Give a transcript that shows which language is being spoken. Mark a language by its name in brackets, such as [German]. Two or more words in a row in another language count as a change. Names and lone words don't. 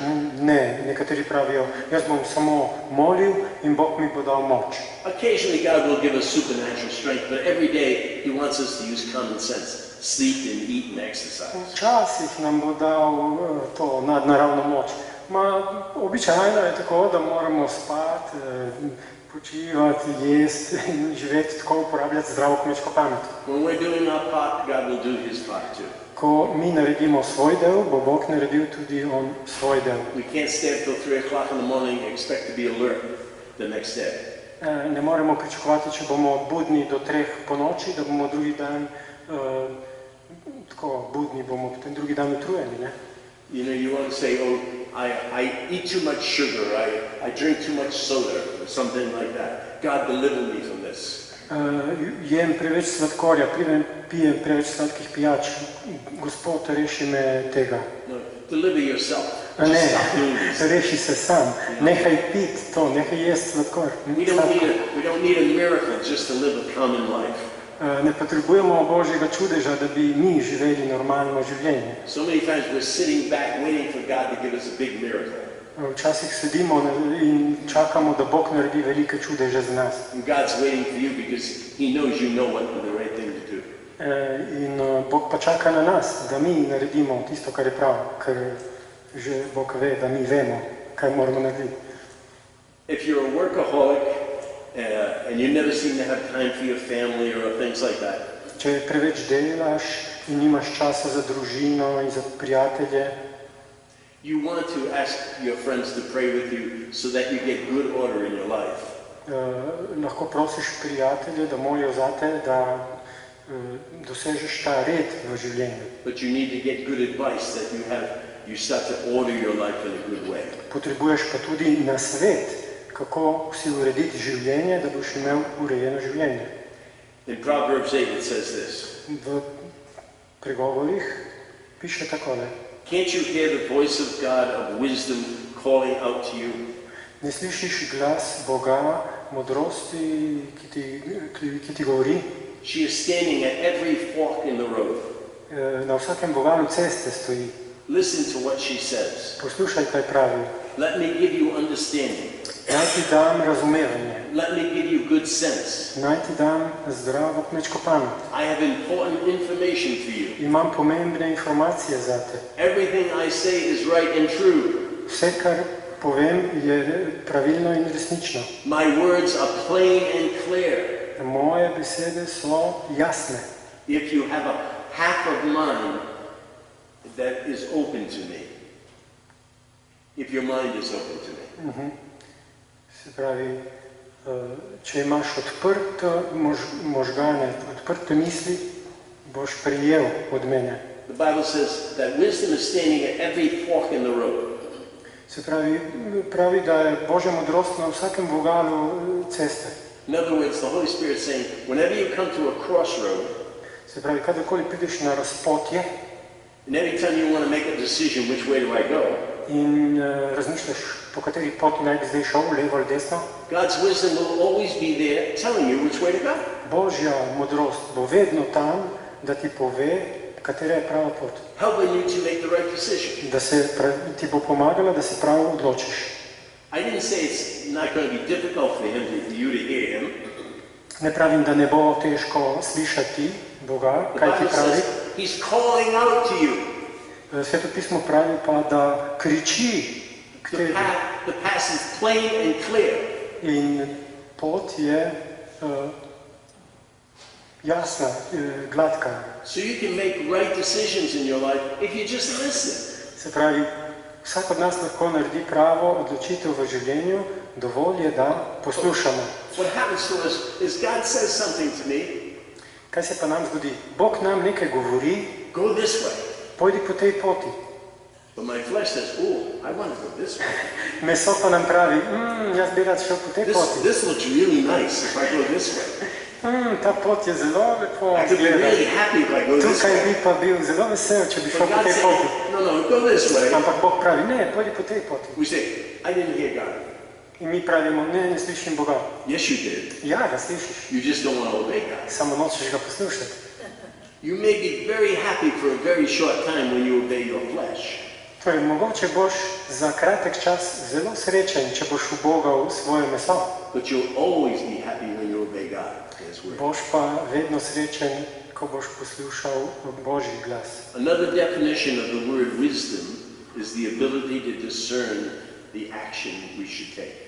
[Slovenian] Ne, nekateri pravijo, jaz bom samo molil in Bog mi bo dal moč. [English] Occasionally God will give us supernatural strength, but every day He wants us to use common sense. Sleep and eat and exercise. [Slovenian] Včasih nam bo dal to nadnaravno moč. Običajno je tako, da moramo spati, počivati, jesti in živeti tako, uporabljati zdravo kmečko pamet. [English] When we're doing our part, God will do His part too. [Slovenian] Ko mi naredimo svoj del, bo Bog naredil tudi on svoj del. [English] We can't stay up till 3 o'clock in the morning and expect to be alert the next day. [Slovenian] Ne moremo pričakovati, če bomo budni do 3 po noči, da bomo drugi dan tako budni, bomo potem drugi dan utrujeni, ne? [English] You know, you want to say, oh, I eat too much sugar, I drink too much soda, or something like that. God deliver me from this. [Slovenian] Jem preveč sladkorja, pijem preveč sladkih pijač. Gospod, reši me tega. [English] No, deliver yourself. [Slovenian] Ne, [English] Just stop doing this. [Slovenian] reši se sam. Nehaj piti to, nehaj jesti sladkor. [English] We don't need a miracle just to live a common life. [Slovenian] Ne potrebujemo Božjega čudeža, da bi mi živeli normalno življenje. [English] So many times we're sitting back waiting for God to give us a big miracle. [Slovenian] Včasih sedimo in čakamo, da Bog naredi velike čudeže za nas. [English] And God's waiting for you because He knows you know what the right thing to do. [Slovenian] In Bog pa čaka na nas, da mi naredimo tisto, kar je prav, ker že Bog ve, da mi vemo, kaj moramo narediti. [English] If you're a workaholic and you never seem to have time for your family or things like that, [Slovenian] Če preveč delaš in nimaš časa za družino in za prijatelje, [English] you want to ask your friends to pray with you so that you get good order in your life. [Slovenian] lahko prosiš prijatelje, da molijo zate, da dosežeš ta red v življenju. [English] But you need to get good advice that you start to order your life in a good way. [Slovenian] Potrebuješ pa tudi nasvet, kako si urediti življenje, da boš imel urejeno življenje. [English] In Proverbs 8 it says this. [Slovenian] V pregovorih piše takole. [English] Can't you hear the voice of God of wisdom calling out to you? [Slovenian] Ne slišiš glas Boga modrosti, ki ti govori. [English] She is standing at every fork in the road. [Slovenian] Na vsakem vogalu ceste stoji. [English] Listen to what she says. [Slovenian] Poslušaj, kaj pravi. [English] Let me give you understanding. [Slovenian] Naj ti dam razumevanje. [English] Let me give you good sense. [Slovenian] Naj ti dam zdravo kmečko pamet. [English] I have important information for you. [Slovenian] Imam pomembne informacije za te. [English] Everything I say is right and true. [Slovenian] Vse, kar povem, je pravilno in resnično. [English] My words are plain and clear. [Slovenian] Moje besede so jasne. [English] If you have a half of mind that is open to me. If your mind is open to me. [Slovenian] Se pravi, če imaš odprte možgane, odprte misli, boš prijel od mene. [English] The Bible says that wisdom is standing at every fork in the road. [Slovenian] Se pravi, da je Božja modrost na vsakem vogalu ceste. [English] In other words, the Holy Spirit is saying, whenever you come to a crossroad, [Slovenian] se pravi, kadarkoli prideš na razpotje, [English] and every time you want to make a decision, which way do I go? [Slovenian] In razmišljaš, po kateri poti naj bi zdaj šel, levo ali desno. [English] God's wisdom will always be there telling you which way to go. [Slovenian] Božja modrost bo vedno tam, da ti pove, katera je prava pot. [English] Helping you to make the right decision. [Slovenian] Da ti bo pomagala, da se prav odločiš. [English] I didn't say it's not going to be difficult for you to hear him. [Slovenian] Ne pravim, da ne bo težko slišati Boga, kaj ti pravi. [English] He's calling out to you. [Slovenian] Sveto pismo pravi pa, da kriči k tebi. [English] The path is plain and clear. [Slovenian] In pot je jasna, gladka. [English] So you can make right decisions in your life if you just listen. [Slovenian] Se pravi, vsak od nas lahko naredi pravo odločitev v življenju, dovolj je, da poslušamo. [English] What happens to us is God says something to me. [Slovenian] Kaj se pa nam zgodi? Bog nam nekaj govori. [English] Go this way. [Slovenian] Pojdi po tej poti. [English] But my flesh says, oh, I want to go this way. [Slovenian] Meso pa nam pravi, jaz bi rad šel po tej poti. [English] This looks really nice if I go this way. [Slovenian] Ta pot je zelo lepo. [English] I could be really happy if I go this [Slovenian] Tukaj [English] way. [Slovenian] bi pa bil zelo vesel, če bi šel po tej [English] But God [Slovenian] poti. [English] said, no, go this way. [Slovenian] Ampak Bog pravi, ne, pojdi po tej poti. [English] We say, I didn't hear God. [Slovenian] In mi pravimo, ne slišim Boga. [English] Yes, you did. [Slovenian] Ja, ga slišiš. [English] You just don't want to obey God. [Slovenian] Samo nočeš ga poslušati. [English] You may be very happy for a very short time when you obey your flesh. [Slovenian] Torej, mogoče boš za kratek čas zelo srečen, če boš ubogal svoje meso. [English] But you'll always be happy when you obey God. His word. [Slovenian] Boš pa vedno srečen, ko boš poslušal Božji glas. [English] Another definition of the word wisdom is the ability to discern the action we should take.